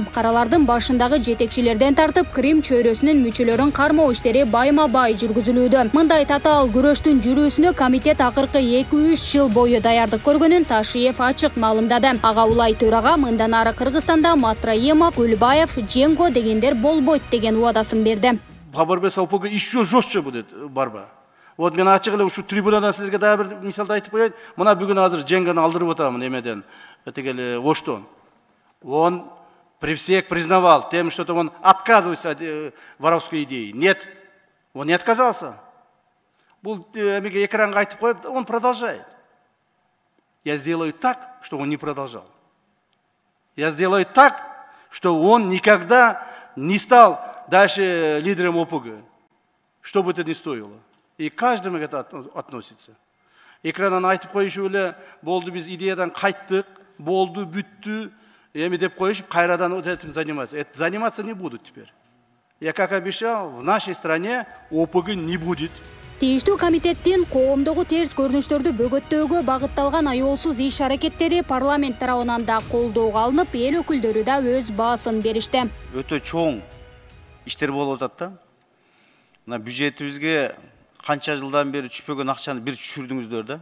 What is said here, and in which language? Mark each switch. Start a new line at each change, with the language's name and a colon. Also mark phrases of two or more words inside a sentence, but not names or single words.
Kyrgyz: Каралардын башындагы жетекчилерден тартып, Крим чөйрөсүнүн мүчөлөрүн кармоо иштери байма-бай жүргүзүлүүдө. Мындай татаал күрөштүн жүрүүсүнө комитет акыркы 2-3 жыл бою даярдык көргөнүн Ташиев ачык маалымдады. Ага улай төрага мындан ары Кыргызстанда Матраимов, Көлбаев, Женго дегендер болбойт деген убадасын берди.
Russian: Борьба с ОПГ еще жестче будет борьба.
Kyrgyz: Вот мен ачык эле ушу трибунадан силерге дагы бир мисалды айтып коеюн. Мына бүгүн азыр Женганы алдырып атамын эмеден, тигели Оштон.
Russian: Он при всех признавал тем, что он отказывается от воровской идеи. Нет, он не отказался.
Kyrgyz: Бул эмеге экранга айтып коюп,
Russian: он продолжает. Я сделаю так, что он не продолжал. Я сделаю так, что он никогда не стал дальше лидером ОПГ. Что бы это ни стоило. И каждому это относится.
Kyrgyz: Экраннан айтып коюшу эле болду, биз идеядан кайттык, болды, бүттү, эми деп коюшуп, кайрадан
Russian: вот этим заниматься. Заниматься не будут теперь. Я как обещал, в нашей стране ОПГ не будет.
Kyrgyz: Тийиштүү комитеттин коомдогу терс көрүнүштөрдү бөгөттөөгө багытталган аеолсуз иш-аракеттери парламент тарабынан да колдоого алынып, эл өкүлдөрү да өз баасын беришти. Өтө чоң иштер болуп атат да. Мына бюджетибизге канча жылдан бери түшпөгөн акчаны бир түшүрдүңүздөр да.